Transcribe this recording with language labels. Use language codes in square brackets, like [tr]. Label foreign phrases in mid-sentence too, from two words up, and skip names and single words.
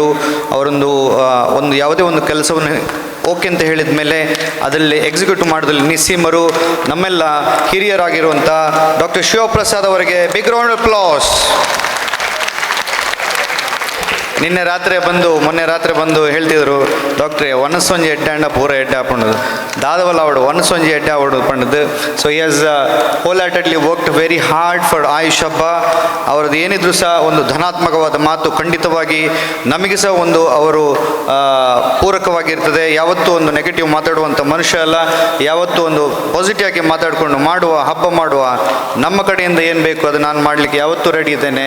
[kn] ಅವರೊಂದು ಯಾವುದೇ ಒಂದು ಕೆಲಸವನ್ನು ಓಕೆ ಅಂತ ಹೇಳಿದ ಮೇಲೆ ಅದರಲ್ಲಿ ಎಕ್ಸಿಕ್ಯೂಟ್ ಮಾಡೋದ್ರಲ್ಲಿ ನಿಸ್ಸೀಮರು ನಮ್ಮೆಲ್ಲ ಹಿರಿಯರಾಗಿರುವಂಥ ಡಾಕ್ಟರ್ ಶಿವಪ್ರಸಾದ್ ಅವರಿಗೆ [en] big round of applause. [kn] ಮೊನ್ನೆ ರಾತ್ರಿ ಬಂದು ಹೇಳ್ತಿದ್ರು, [tcy] ಡಾಕ್ಟ್ರೇ ಒನಸೊಂಜಿ ಎಡ್ಡೆ ಅಂಡ ಪೂರ ಎಡ್ಡೆ ಹಾಕೊಂಡದು ದಾದವಲ್ಲ ಅವಡು ಒನಸೊಂಜಿ ಎಡ್ಡೆ ಅವಡು ಪಂಡದು. [en] so he has whole heartedly worked very hard for ಆಯುಷ್ ಹಬ್ಬ. [kn] ಅವ್ರದ್ದು ಏನಿದ್ರು ಸಹ ಒಂದು ಧನಾತ್ಮಕವಾದ ಮಾತು ಖಂಡಿತವಾಗಿ ನಮಗೆ ಸಹ ಒಂದು ಅವರು ಪೂರಕವಾಗಿರ್ತದೆ. ಯಾವತ್ತೂ ಒಂದು ನೆಗೆಟಿವ್ ಮಾತಾಡುವಂಥ ಮನುಷ್ಯ ಅಲ್ಲ. ಯಾವತ್ತೂ ಒಂದು ಪಾಸಿಟಿವ್ ಆಗಿ ಮಾತಾಡಿಕೊಂಡು ಹಬ್ಬ ಮಾಡುವ ನಮ್ಮ ಕಡೆಯಿಂದ ಏನು ಬೇಕು ಅದು ನಾನು ಮಾಡಲಿಕ್ಕೆ ಯಾವತ್ತೂ ರೆಡಿ ಇದ್ದೇನೆ.